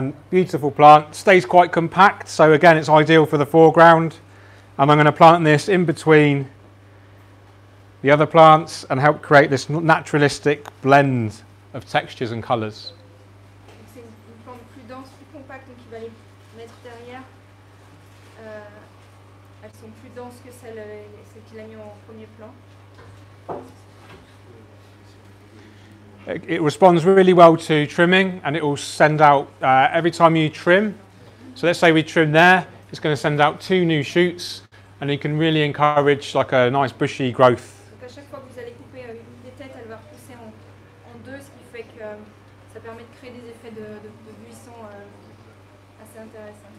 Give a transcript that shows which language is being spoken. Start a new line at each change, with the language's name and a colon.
English: Beautiful plant, stays quite compact, so again it's ideal for the foreground. And I'm going to plant this in between the other plants and help create this naturalistic blend of textures and colours.
French: C'est une plante plus dense, plus compacte, donc il va les mettre derrière. Elles sont plus denses que celles qu'il a mis en premier plan.
English: It responds really well to trimming, and it will send out every time you trim. So let's say we trim there, it's going to send out 2 new shoots, and you can really encourage like a nice bushy growth.
French: Donc à chaque fois que vous allez couper une des têtes, elle va repousser en 2, ce qui fait que ça permet de créer des effets de buisson assez intéressants.